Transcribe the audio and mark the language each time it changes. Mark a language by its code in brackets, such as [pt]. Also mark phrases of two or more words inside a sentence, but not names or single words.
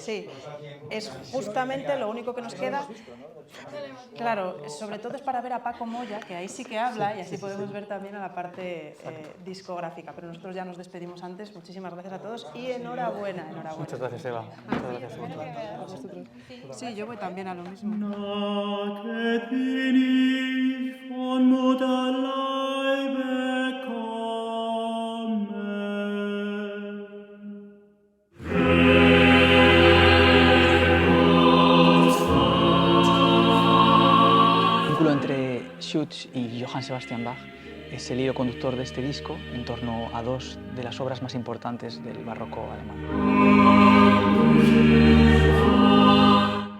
[es] Sí, es justamente lo único que nos queda. Claro, sobre todo es para ver a Paco Moya, que ahí sí que habla, y así podemos ver también a la parte discográfica. Pero nosotros ya nos despedimos antes. Muchísimas gracias a todos y enhorabuena. Muchas gracias, Eva. Muchas gracias a vosotros. Sí, yo voy también a lo mismo. Von Mutterleibe kommen. El vínculo entre Schütz y Johann Sebastian Bach es el hilo conductor de este disco en torno a 2 de las obras más importantes del barroco alemán.